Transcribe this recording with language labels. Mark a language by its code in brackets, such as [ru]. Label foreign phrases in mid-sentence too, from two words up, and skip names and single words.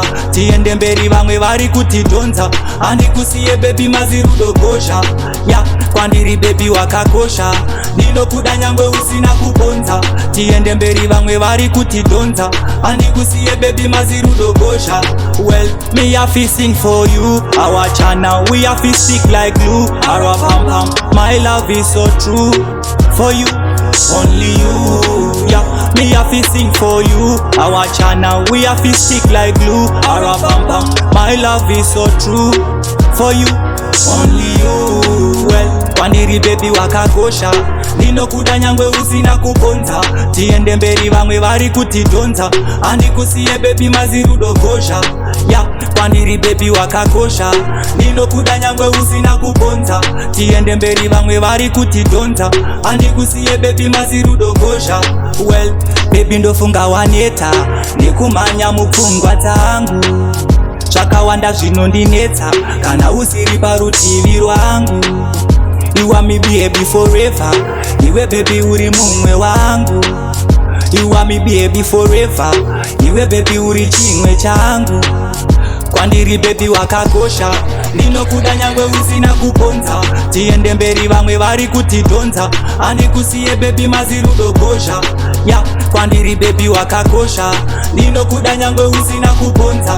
[sn] Tiende mberi vamwe vari kutidonza. Andikusiye baby mazirudo kosha. Yeah, kwandiri baby wakakosha. Ndinokuda nyangwe usina kukonza. Tiende mberi vamwe vari kutidonza. Andikusiye baby mazirudo kosha. [en] Well, me have to sing for you. Our channel we have to stick like glue. Our pam pam, my love is so true. For you, only you. Yeah, me have to sing for you. Our channel we have to stick like glue. Our pam pam, my love is so true. For you, only you. Well, [sn] kwandiri baby wakakosha. Ndinokuda nyangwe usina kukonza. Tiende mberi vamwe vari kutidonza. Andikusiye baby mazirudo kosha. Yeah, kwandiri baby wakakosha. Ndinokuda nyangwe usina kukonza. Tiende mberi vamwe vari kutidonza. Andikusiye baby mazirudo kosha. Well, baby ndofunga waneta. Nikumanya mupfungwa dzangu. Zvakawanda zvinondinetsa kana usiri parutivi rwangu. [en] You want me baby forever. [sn] Iwe baby uri mumwe wangu. [en] You want me baby forever. [sn] Iwe baby uri chimwe changu. Kwandiri baby wakakosha. Ndinokuda nyangwe usina kukonza. Tiende mberi vamwe vari kutidonza. Andikusiye baby mazirudo kosha. Yeah, kwandiri baby wakakosha. Ndinokuda nyangwe usina kukonza.